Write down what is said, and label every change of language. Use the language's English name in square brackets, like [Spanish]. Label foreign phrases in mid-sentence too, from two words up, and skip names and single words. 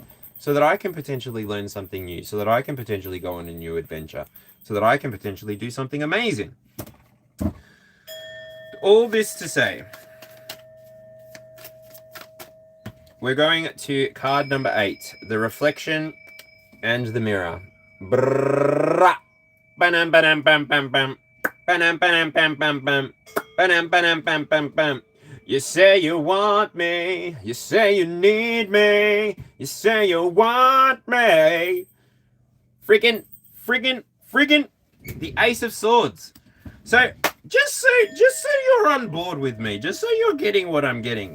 [English] So that I can potentially learn something new. So that I can potentially go on a new adventure. So that I can potentially do something amazing. All this to say, we're going to card number 8. The Reflection and the Mirror. Brrrra. Banam banam bam bam bam. Banam banam bam bam bam. Banam banam bam bam bam. You say you want me. You say you need me. You say you want me. Freaking. The Ace of Swords. So just so you're on board with me, just so you're getting what I'm getting.